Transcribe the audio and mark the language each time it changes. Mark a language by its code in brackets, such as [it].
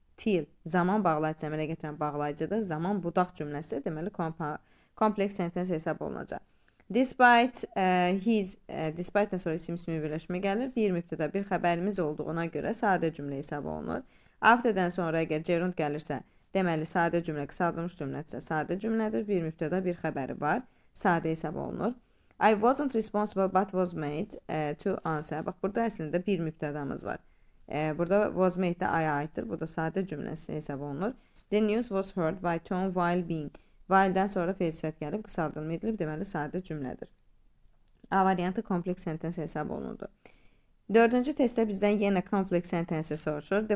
[az] Till, zaman bağlayıcı əmələ gətirən bağlayıcıdır. Zaman budaq cümləsi, deməli, complex sentence hesab olunacaq. Despite despite-dən sonra isim-ismi birləşmə gəlir. Bir mübtədə bir xəbərimiz olduğuna görə sadə cümlə hesab olunur. After'dən sonra əgər gerund gəlirsə, deməli, sadə cümlə, qısaldılmış cümlədirsə, sadə cümlədir. Bir mübtədə bir xəbəri var. Sadə hesab olunur. [en] I wasn't responsible but was made to answer. [az] Bax, burada əslində bir mübtədamız var. Burada was made də I-a aiddir. Burada sadə cümləsi hesab olunur. [en] The news was heard by Tom while being. [az] While-dən sonra fe'l sifət gəlib, qısaldılma edilib, deməli, sadə cümlədir. A variantı complex sentence hesab olundu. Dördüncü testdə bizdən yenə complex sentence soruşur.